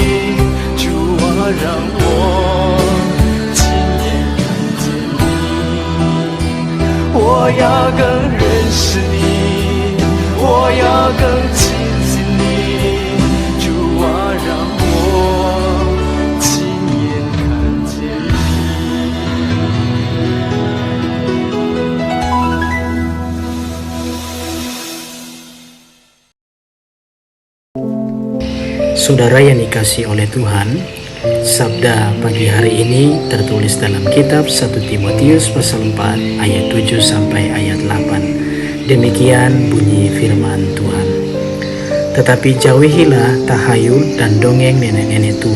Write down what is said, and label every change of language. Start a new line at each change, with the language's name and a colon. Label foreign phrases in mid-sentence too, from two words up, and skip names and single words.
Chinese: 让我亲眼看见你，我要更认识你，我要更亲近你。主啊，让我亲眼看见
Indonesian: 你。Saudara yang dikasihi oleh Tuhan, Sabda pagi hari ini tertulis dalam kitab 1 Timotius pasal 4 ayat 7 sampai ayat 8. Demikian bunyi firman Tuhan. Tetapi jauhilah tahayul dan dongeng nenek-nenek tua.